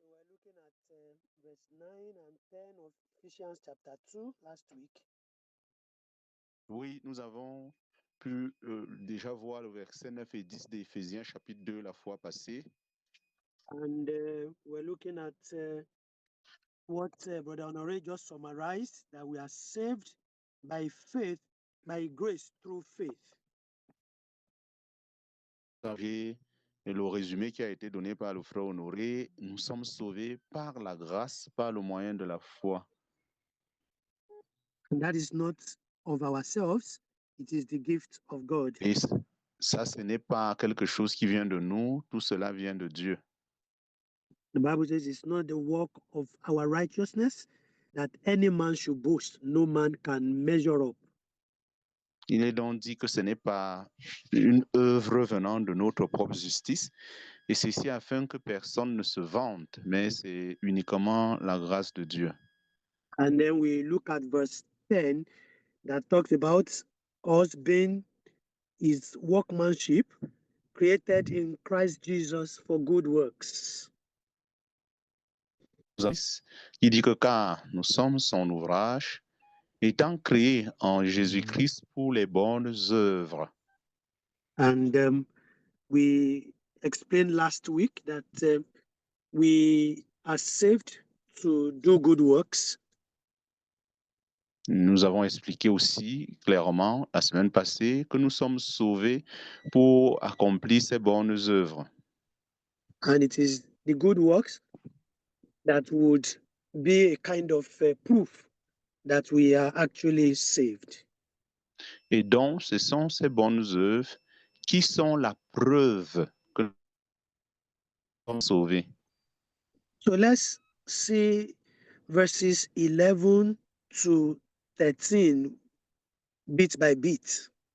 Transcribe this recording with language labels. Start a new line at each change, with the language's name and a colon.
English: looking at verse 9 and 10 of Ephesians chapter 2 last week.
French: Oui, nous avons pu déjà voir le verset 9 et 10 d'Éphésiens chapitre 2 la fois passée.
English: And we're looking at what Brother Honore just summarized, that we are saved by faith, by grace through faith.
French: Vous avez le résumé qui a été donné par le frère Honoré. Nous sommes sauvés par la grâce, par le moyen de la foi.
English: And that is not of ourselves, it is the gift of God.
French: Et ça, ce n'est pas quelque chose qui vient de nous, tout cela vient de Dieu.
English: The Bible says it's not the work of our righteousness that any man should boast. No man can measure up.
French: Il est donc dit que ce n'est pas une œuvre venant de notre propre justice, et ceci afin que personne ne se vante, mais c'est uniquement la grâce de Dieu.
English: And then we look at verse 10 that talks about us being his workmanship, created in Christ Jesus for good works.
French: Il dit que car nous sommes son ouvrage, étant créés en Jésus-Christ pour les bonnes œuvres.
English: And we explained last week that we are saved to do good works.
French: Nous avons expliqué aussi clairement la semaine passée que nous sommes sauvés pour accomplir ces bonnes œuvres.
English: And it is the good works that would be a kind of proof that we are actually saved.
French: Et donc, ce sont ces bonnes œuvres qui sont la preuve que nous sommes sauvés.
English: So let's see verses 11 to 13 bit by bit.